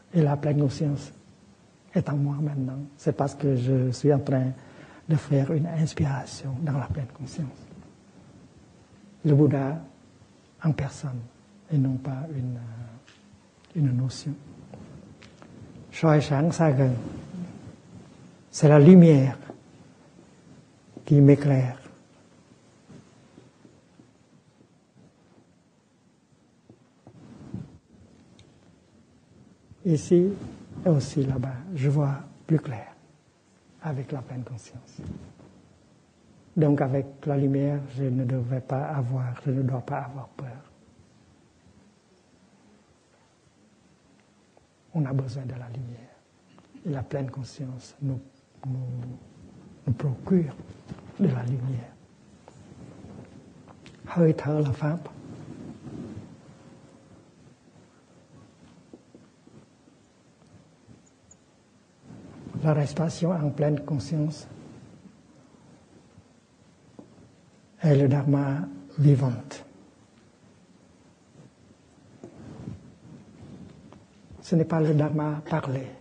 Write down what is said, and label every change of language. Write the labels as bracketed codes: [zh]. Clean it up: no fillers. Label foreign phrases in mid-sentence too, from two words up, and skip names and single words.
[fr] Et la pleine conscience est en moi maintenant. C'est parce que je suis en train de faire une inspiration dans la pleine conscience. Le Bouddha en personne et non pas une notion. [vi] Soi sáng xa gần, [fr] c'est la lumière qui m'éclaire. Ici et aussi là-bas, je vois plus clair avec la pleine conscience. Donc avec la lumière, je ne dois pas avoir peur. On a besoin de la lumière. Et la pleine conscience nous procure de la lumière. [vi] Hơi thở là Pháp. [fr] La respiration en pleine conscience est le Dharma vivante. Ce n'est pas le Dharma parlé.